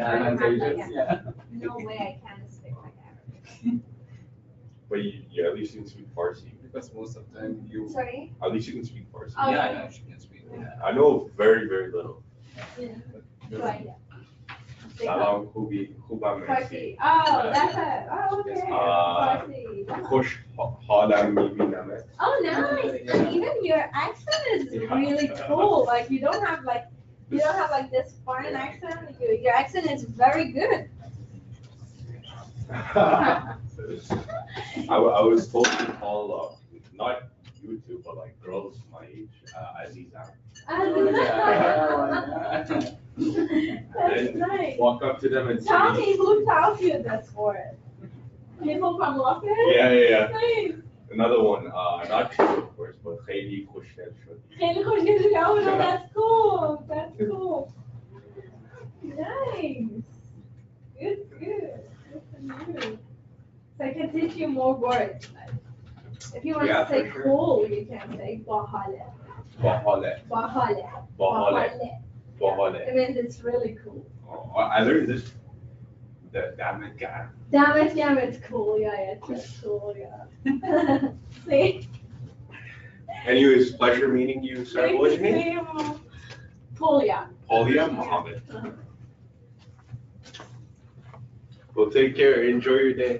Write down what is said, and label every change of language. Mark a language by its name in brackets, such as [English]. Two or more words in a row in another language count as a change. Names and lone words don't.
[English] I have like Yeah. no way I can speak like Arabic. But you at least you can speak Farsi. Because most of the time you. Sorry? At least you can speak Farsi. Oh, Yeah, yeah. she can speak. I know very, very little. Right. [Persian] Salam, خوبم [English] Farsi. [Persian] مرسی. [English] Oh, that's it. Oh, okay. Farsi. [Persian] خوش حالم میبینمت. [English] Oh, nice. And even your accent is really cool. Like you don't have like this foreign accent. Your accent is very good. I was told to call, not YouTube, but like girls my age, Aziza. That's nice. Walk up to them and Tell say, me who taught you this word? People from London? yeah. Nice. Another one, not two of course, but [Persian] خیلی خوشگل شدی. خیلی خوشگل. [English] Oh, no, that's cool. That's cool. Nice. Good. Good for you. So I can teach you more words. If you want Yeah, to say for sure. cool, you can say bahale. [Persian] باحاله. Bahale. باحاله. باحاله. [English] It means it's really cool. Oh, I learned this. Damn it, guy. Damn it's cool. Yeah, it's cool. Yeah. See? Anyways, pleasure meeting you, sir. What's your name? Polya. Paulia Mohammed. Well, take care. Enjoy your day.